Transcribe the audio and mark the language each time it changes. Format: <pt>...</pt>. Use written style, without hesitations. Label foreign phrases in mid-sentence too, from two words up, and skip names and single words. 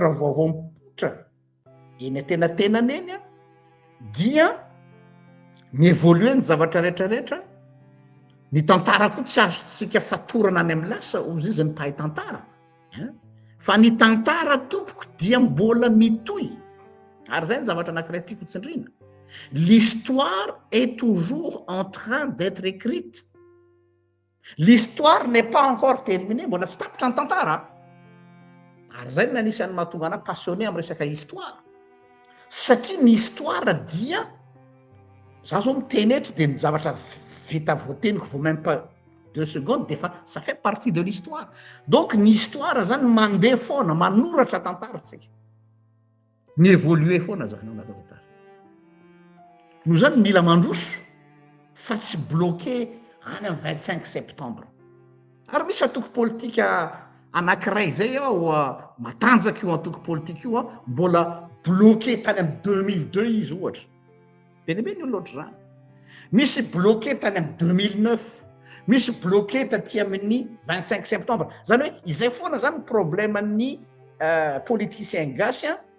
<mg>vaovao mipotra eny atenatenany eny dia mievolue ny zavatra rehetrarehetra ny tantara koa tsy azotsika fatorana any amin'ny lasa ozy izy ny mpahay tantara fa ny tantara tompoko dia mbola mitoy ary zay ny zavatra anankiray tiako tsindrina</mg> <fr>l'histoire est toujours en train d'être écrite l'histoire n'est pas encore terminée</fr> <mg>mbola tsy tapitra ny tantara ary zay ny anisan'ny mahatonga ana passionné amin'ny resaka histoire satria ny histoire dia za zao miteny eto de ny zavatra vita voateniko vo</mg> <fr>même pas 2 secondes</fr> <mg>de fa</mg> <fr>ça fait partie de l'histoire donc</fr> <mg>ny histoire zany mandeha foana manoratra tantara tsika ny évoluer foana zany anaty tantara no zany mila mandroso fa tsy bloqué any amin'ny 25 septembre ary misy atoko politika anankiray zay ao matanjaka io antoko politika io mbola bloqué tany amin'ny 2002 izy ohatra benibe ny olo loatra zany misy bloqué tany amin'ny 2009 misy bloqué taty amin'ny 25 septembre zany hoe izay foana zany problème ny politicien gasy</mg>